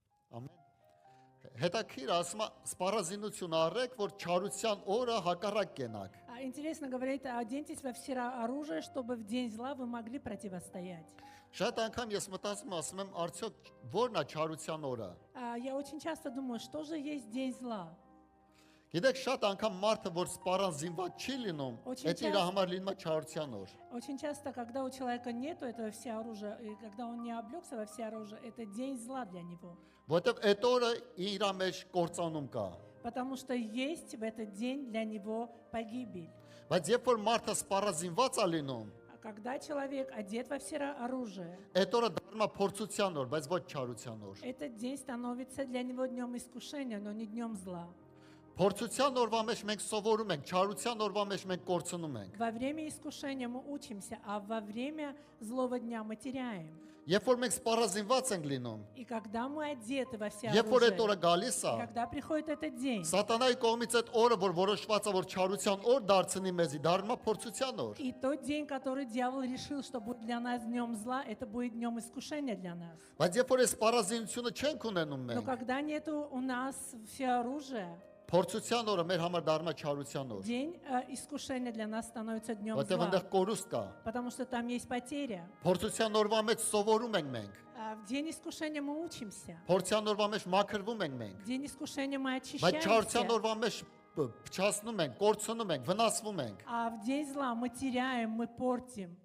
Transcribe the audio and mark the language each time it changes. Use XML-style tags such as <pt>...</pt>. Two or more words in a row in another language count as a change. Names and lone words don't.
<hy>Ամեն։ Հետաքրիր ասում սպառազինություն արեք, որ չարության օրը հակառակ կենաք։</hy> <ru>Интересно говорит, оденьтесь во все оружие, чтобы в день зла вы могли противостоять.</ru> <hy>Շատ անգամ ես մտածում ասում եմ, արդյոք ո՞րն է չարության օրը։</hy> <ru>Я очень часто думаю, что же есть день зла?</ru> <hy>Գիտեք, շատ անգամ մարդը, որ սպառազինված չի լինում, այդ իր համար լինում է չարության օր։</hy> <ru>Очень часто, когда у человека нету этого всеоружия, и когда он не облегся во всеоружие, это день зла для него.</ru> <hy>Որտեվ այդ օրը իր մեջ կործանում կա։</hy> <ru>Потому что есть в этот день для него погибель.</ru> <hy>Բայց երբ որ մարդը սպառազինված է լինում,</hy> <ru>А когда человек одет во всеоружие,</ru> <hy>այդ օրը դառնում է փորձության օր, բայց ոչ չարության օր։</hy> <ru>этот день становится для него днем искушения, но не днем зла.</ru> <hy>Փորձության օրվա մեջ մենք սովորում ենք, չարության օրվա մեջ մենք կորցնում ենք։</hy> <ru>Во время искушения мы учимся, а во время злого дня мы теряем.</ru> <hy>Երբ որ մենք սպառազինված ենք լինում,</hy> <ru>И когда мы одеты во</ru> <hy>երբ որ այդ օրը</hy> <ru>всеоружие,</ru> <hy>գալիս է,</hy> <ru>когда приходит этот день,</ru> <hy>Սատանայի կողմից այդ օրը, որ որոշված է, որ չարության օր դարձնի մեզի, դառնում է փորձության օր։</hy> <ru>и тот день, который дьявол решил, что будет для нас днем зла, это будет днем искушения для нас.</ru> <hy>Բայց երբ որ այս սպառազինությունը չենք ունենում</hy> <ru>Но</ru> <hy>մենք,</hy> <ru>когда нету у нас всеоружия,</ru> <hy>փորձության օրը մեր համար դառնում է չարության օր։</hy> <ru>день искушения для нас становится днем</ru> <hy>Որտեղ այնտեղ</hy> <ru>зла,</ru> <hy>կորուստ կա։</hy> <ru>потому что там есть потеря.</ru> <hy>Փորձության օրվա մեջ սովորում ենք մենք։</hy> <ru>В день искушения мы учимся,</ru> <hy>Փորձության օրվա մեջ մաքրվում ենք մենք։</hy> <ru>в день искушения мы</ru> <hy>Բայց չարության</hy> <ru>очищаемся,</ru> <hy>օրվա մեջ փչացնում ենք, կորցնում ենք, վնասվում ենք։</hy> <ru>а в день зла мы теряем, мы портим.</ru>